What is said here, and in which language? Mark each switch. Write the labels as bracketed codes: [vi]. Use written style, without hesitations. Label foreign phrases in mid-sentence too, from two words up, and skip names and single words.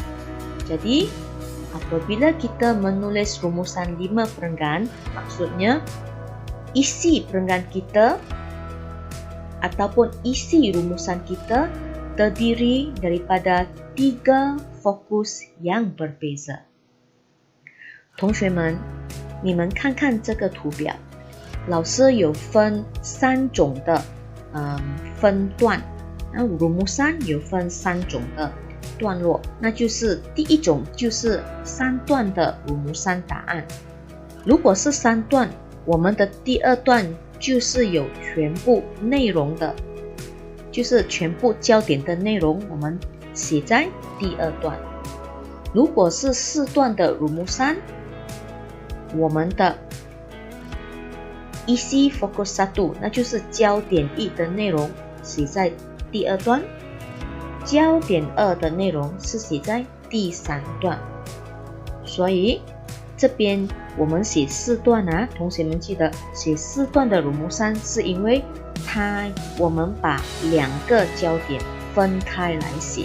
[ms] Jadi, apabila kita menulis rumusan 5 perenggan, maksudnya isi perenggan kita ataupun isi rumusan kita terdiri daripada 3 fokus yang berbeza. [zh] 同学们，你们看看这个图表，老师有分3种的分段。那rumusan 有分3种的段落，那就是第一种就是3段的rumusan答案。如果是3段，我们的第2段就是有全部内容的，就是全部焦点的内容，我们写在第2段。如果是4段的rumusan，我们的 [ms] isi fokus [zh] 1，那就是焦点1的内容写在第2段，焦点2的内容是写在第3段。所以这边我们写4段啊，同学们记得写4段的rumusan是因为我们把2个焦点分开来写。